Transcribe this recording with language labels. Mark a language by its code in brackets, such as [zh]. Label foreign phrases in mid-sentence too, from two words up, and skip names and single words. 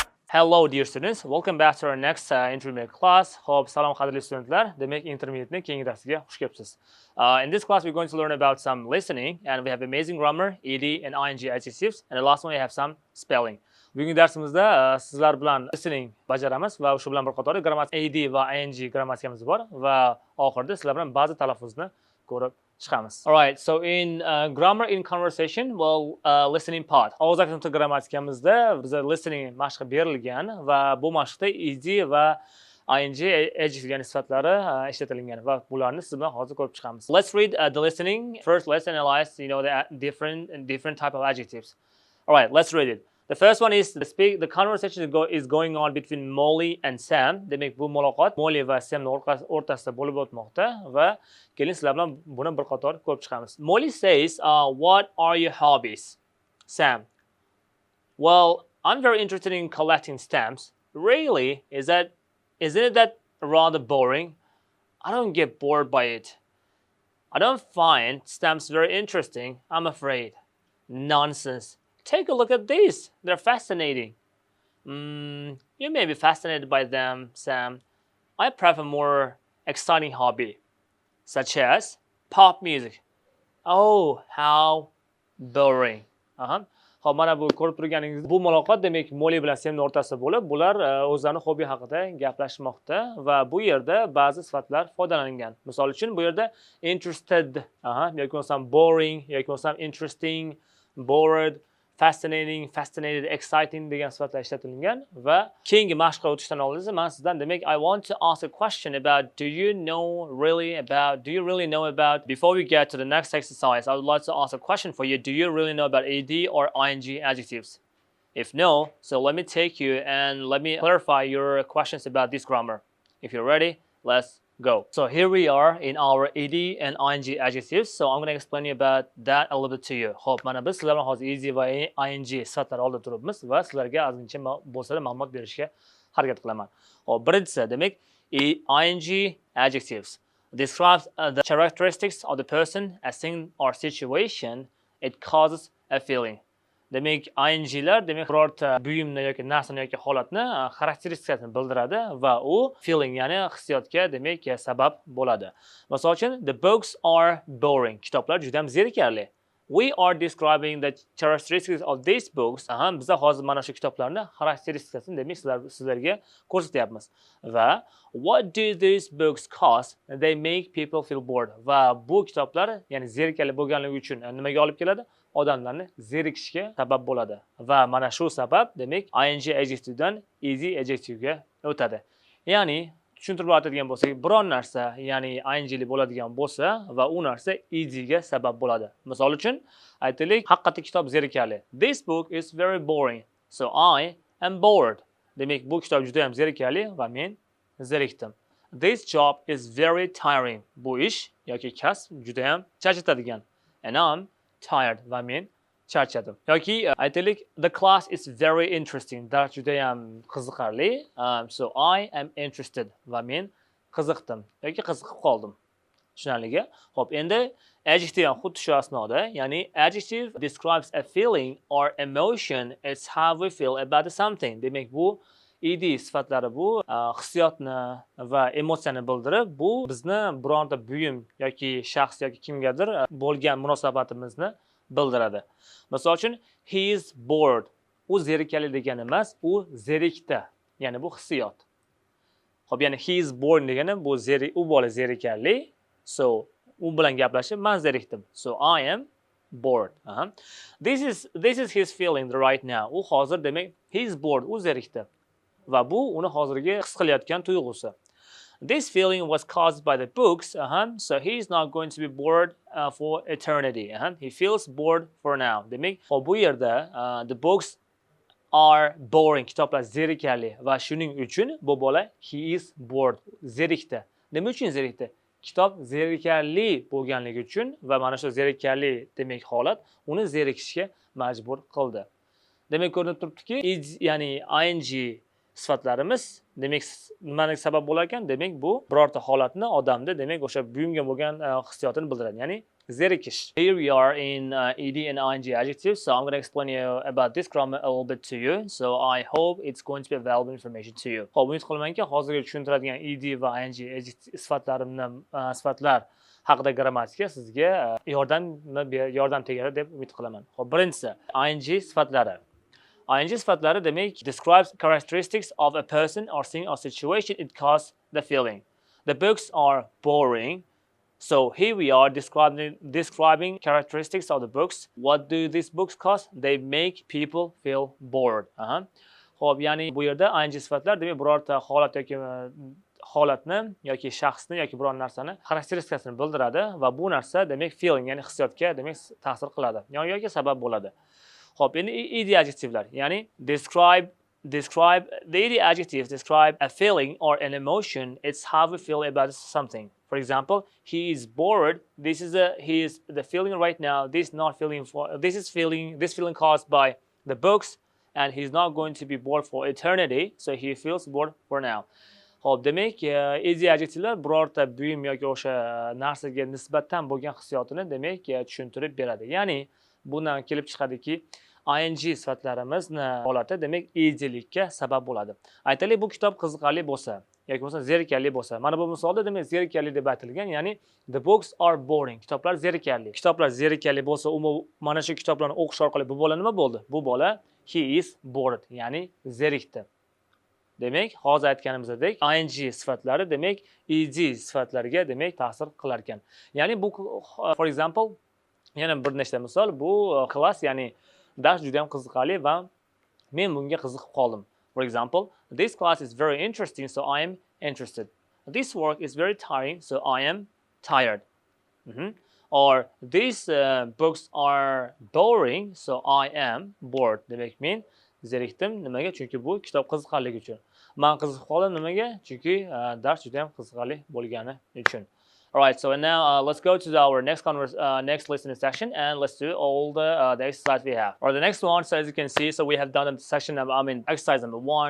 [en] Hello dear students, welcome back to our next intermediate class. [uz] Hope salom qadrli studentlar. Demek intermediate'ning keyingi darsiga xush kelibsiz. [en] In this class we're going to learn about some listening and we have amazing grammar, ed and ing adjectives, and the last one we have some spelling. [uz] Bugungi darsimizda sizlar bilan listening bajaramiz va shu bilan bir qator grammatik ed va ing grammatikamiz bor va oxirida sizlar bilan ba'zi talaffuzni ko'rib chiqamiz. [en] All right, so in grammar in conversation, well, listening part. [uz] Og'iz aksinti grammatikamizda bizga listening mashqi berilgan va bu mashqda ed va ing adjective yani sifatlari ishlatilgan va bularni siz bilan hozir ko'rib chiqamiz. [en] Let's read the listening. First, let's analyze, the different type of adjectives. All right, let's read it. The first one is the conversation is going on between Molly and Sam. [uz] Demek bu muloqot Molly va Sam o'rtasida bo'lib o'tmoqda va keling sizlar bilan buni bir qator ko'rib chiqamiz. [en] Molly says, "What are your hobbies?" Sam, "Well, I'm very interested in collecting stamps." Really? Isn't it that rather boring? I don't get bored by it. I don't find stamps very interesting, I'm afraid. Nonsense. Take a look at these. They're fascinating. You may be fascinated by them, Sam. I prefer more exciting hobby, such as pop music. Oh, how boring. [uz] Xo'p, mana bu ko'rib turganingiz bu muloqot demak Molly bilan Samning o'rtasida bo'lib, bular o'zlarining hobbi haqida gaplashmoqda va bu yerda ba'zi sifatlar foydalangan. Misol uchun bu yerda interested, yoki bo'lmasam boring, yoki bo'lmasam interesting, bored, fascinating, fascinated, exciting degan sifatlar ishlatilgan va keyingi mashqqa o'tishdan oldin men sizdan demak [en] I want to ask a question about do you really know about before we get to the next exercise I would like to ask a question for you. Do you really know about ed or ing adjectives? If no, so let me take you and let me clarify your questions about this grammar. If you're ready, let's go. So here we are in our ed and ing adjectives. So I'm going to explain you about that a little bit to you. [uz] Xo'p, mana biz sizlar bilan hozir ed va ing sifatlar oldida turibmiz va sizlarga ozgincha bo'lsa-da ma'lumot berishga harakat qilaman. Xo'p, birinchisi demak [en] ing adjectives describes the characteristics of the person, a thing or situation. It causes a feeling. [uz] Demak, inglar demak birorta buyumni yoki narsani yoki holatni xarakteristikasini bildiradi va u feeling ya'ni hissiyotga demak sabab bo'ladi. Masalan uchun, [en] the books are boring. [uz] Kitoblar juda ham zerikarli. [en] We are describing the characteristics of these books. [uz] Biz hozir mana shu kitoblarni xarakteristikasini demak sizlarga ko'rsatyapmiz. [en] Va what do these books cost? They make people feel bored. [uz] Va bu kitoblar ya'ni zerikarli bo'lganligi uchun nimaga olib keladi? Odamlarni zerikishga sabab bo'ladi va mana shu sabab demak ing adjectivedan ed adjectivega o'tadi. Ya'ni tushuntirib aytadigan bo'lsak, biron narsa ya'ni ingli bo'ladigan bo'lsa va u narsa ed ga sabab bo'ladi. Misol uchun aytaylik, haqiqatda kitob zerikarli. [en] This book is very boring, so I am bored. [uz] Demak, bu kitob juda ham zerikarli va men zerikdim. [en] This job is very tiring. [uz] Bu ish yoki kasb juda ham charchatadigan. [en] And I'm tired [uz] va men charchadim. Yoki aytaylik, [en] the class is very interesting. [uz] Dars juda ham qiziqarli. [en] So I am interested [uz] va men qiziqdim yoki qiziqib qoldim. Tushunarligi? Xo'p, endi adjective ham xuddi shu asnoda, ya'ni [en] adjective describes a feeling or emotion. It's how we feel about something. [uz] Demak, bu ed sifatlari bu hissiyotni va emotsiyani bildirib, bu bizni bironta buyum yoki shaxs yoki kimgadir bo'lgan munosabatimizni bildiradi. Misol uchun, [en] he is bored. [uz] U zerikarli degani emas, u zerikdi. Ya'ni bu hissiyot. Xo'p, ya'ni [en] he is bored [uz] degani bu u bola zerikarli. So, u bilan gaplashib, men zerikdim. [en] So, I am bored. This is his feeling right now. [uz] U hozir demak, [en] he is bored. [uz] U zerikdi. Va bu uni hozirgi his qilayotgan tuyg'usi. [en] This feeling was caused by the books, so he is not going to be bored for eternity. He feels bored for now. [uz] Demak, bu yerda [en] the books are boring. [uz] Kitoblar zerikarli va shuning uchun bu bola [en] he is bored. [uz] Zerikdi. Nima uchun zerikdi? Kitob zerikarli bo'lganligi uchun va mana shu zerikarli demak holat uni zerikishga majbur qildi. Demak, ko'rinib turibdiki, ya'ni ing sifatlarimiz demak nimaga sabab bo'lar ekan? Demak bu birorta holatni odamda demak o'sha buyumga bo'lgan hissiyotini bildiradi. Ya'ni zerikish. [en] Here we are in ed and ing adjectives, so I'm going to explain you about this grammar a little bit to you. So I hope it's going to be valuable information to you. [uz] Xo'p, umid qilamanki hozirgi tushuntiradigan ed va ing sifatlar haqida grammatika sizga yordam tegadi deb umid qilaman. Xo'p, birinchisi ing sifatlari. ing sifatlari demak [en] describes characteristics of a person or thing or situation it causes the feeling. The books are boring. So here we are describing characteristics of the books. What do these books cause? They make people feel bored. [uz] Xo'p, ya'ni bu yerda ing sifatlar demak birorta holat yoki holatni yoki shaxsni yoki biror narsani xarakteristikasini bildiradi va bu narsa demak feeling ya'ni hissiyotga demak ta'sir qiladi yoki sabab bo'ladi. Xo'p, endi ed adjectivelar, ya'ni [en] describe the ed adjectives describe a feeling or an emotion. It's how we feel about something. For example, he is bored. He is the feeling right now. This feeling caused by the books, and he's not going to be bored for eternity. So he feels bored for now. [uz] Xo'p, demak, ed adjectivelar birorta buyum yoki o'sha narsaga nisbatan bo'lgan hissiyotini demak tushuntirib beradi. Ya'ni bundan kelib chiqadiki, ing sifatlarimizni holati demak edlikka sabab bo'ladi. Aytaylik, bu kitob qiziqarli bo'lsa yoki bo'lsa zerikarli bo'lsa. Mana bu misolda demak zerikarli deb aytilgan, ya'ni [en] the books are boring. [uz] Kitoblar zerikarli. Kitoblar zerikarli bo'lsa, mana shu kitoblarni o'qish orqali bu bola nima bo'ldi? Bu bola [en] he is bored, [uz] ya'ni zerikdi. Demak, hozir aytganimizdek, ing sifatlari demak ed sifatlariga demak ta'sir qilar ekan. Ya'ni bu [en] for example, [uz] yana bir nechta misol, bu klass, ya'ni dars juda ham qiziqarli va men bunga qiziqib qoldim. [en] For example, this class is very interesting, so I am interested. This work is very tiring, so I am tired. Or these books are boring, so I am bored. [uz] Demak, men zerikdim. Nimaga? Chunki bu kitob qiziqarli uchun. Men qiziqib qoldim. Nimaga? Chunki dars juda ham qiziqarli bo'lgani uchun. [en] Alright, so now let's go to our next listening section and let's do all the exercise we have. Or the next one, so as you can see, so we have done the section of, exercise number 1.